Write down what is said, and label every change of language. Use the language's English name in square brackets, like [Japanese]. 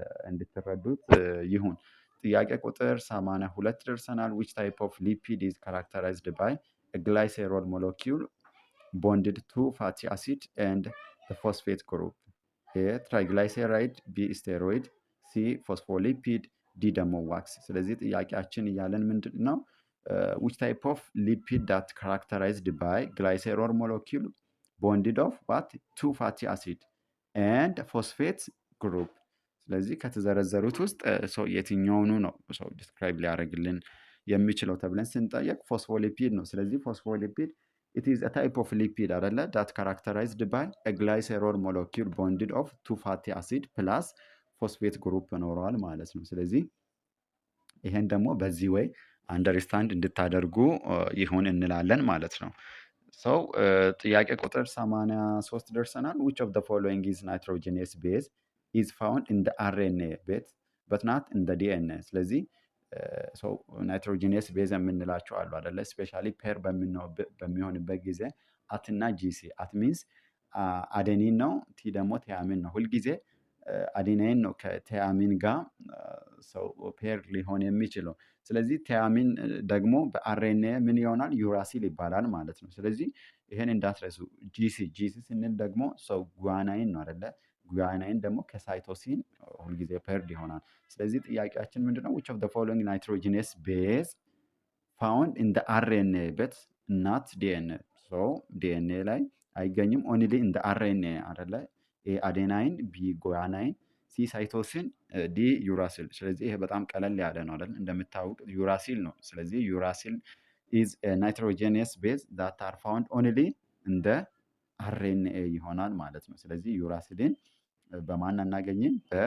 [Amharic] እንድትረዱት ይሁን። ጥያቄ ቁጥር 82 ደርሰናል። [English] which type of lipid is characterized by a glycerol molecule bonded to fatty acid and the phosphate group? A triglyceride፣ B steroid፣ C phospholipid፣ D ደግሞ ዋክስ። [Amharic] ስለዚህ ጥያቄያችን እያለን ምንድን ነው? [English] which type of lipid that characterized by glycerol molecule bonded of what? to fatty acid and phosphate group። [Amharic] ስለዚህ ከተዘረዘሩት ውስጥ ሰው የትኛውኑ ነው ሰው ዲስክራይብ ሊያደርግልን የሚችለው ተብለን ስንጠየቅ ፎስፎሊፒድ ነው። ስለዚህ ፎስፎሊፒድ [English] it is a type of lipid [Amharic] አይደለ [English] that characterized by a glycerol molecule bonded of two fatty acid plus phosphate group [Amharic] ኖረዋል ማለት ነው። ስለዚህ ይሄን ደግሞ በዚህ ወይ አንደርስታንድ እንድታደርጉ ይሁን እንላለን ማለት ነው። ሰው ጥያቄ ቁጥር 83 ደርሰናል። [English] which of the following is nitrogenous base is found in the RNA but not in the DNA? [Amharic] ስለዚህ ሰው ናይትሮጂኒየስ ቤዝ የምንላቸው አሉ አይደለ? ስፔሻሊ ፔር በሚሆንበት ጊዜ አትና ጂሲ አት ሚንስ አዴኒን ነው፣ ቲ ደግሞ ቲያሚን ነው። ሁልጊዜ አዴናይን ነው ከቲያሚን ጋር ሰው ፔር ሊሆን የሚችለው። ስለዚህ ቲያሚን ደግሞ በአርኤንኤ ምን ይሆናል? ዩራሲል ይባላል ማለት ነው። ስለዚህ ይሄን እንዳትረሱ። ጂሲ ስንል ደግሞ ሰው ጓናይን ነው አይደለ? ጓናይን ደግሞ ከሳይቶሲን ሁልጊዜ ፔርድ ይሆናል። ስለዚህ ጥያቄያችን ምንድነው? [English] which of the following nitrogenous base found in the RNA but not DNA? so DNA [Amharic] ላይ አይገኝም። [English] only in the RNA አይደለ? ኤ አዴናይን፣ ቢ ጓናይን፣ ሲ ሳይቶሲን፣ ዲ ዩራሲል። [Amharic] ስለዚህ ይሄ በጣም ቀለል ያለ ነው አይደል? እንደምታውቁት ዩራሲል ነው። ስለዚህ ዩራሲል [English] is a nitrogenous base that are found only in the RNA [Amharic] ይሆናል ማለት ነው። ስለዚህ ዩራሲልን በማን አናገኝም?